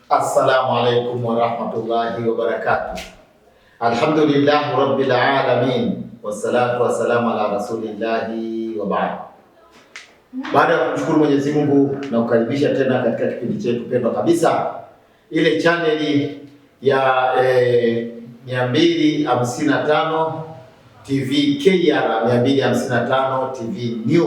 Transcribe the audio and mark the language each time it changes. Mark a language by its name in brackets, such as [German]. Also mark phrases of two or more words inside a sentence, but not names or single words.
[Arabic] السلام عليكم ورحمة الله وبركاته الحمد لله رب العالمين والصلاة والسلام على رسول الله وبعد. [Swahili] Baada ya kumshukuru Mwenyezi Mungu na kukaribisha tena katika kipindi chetu pendwa kabisa, ile chaneli ya 255 TV KR 255 TV New.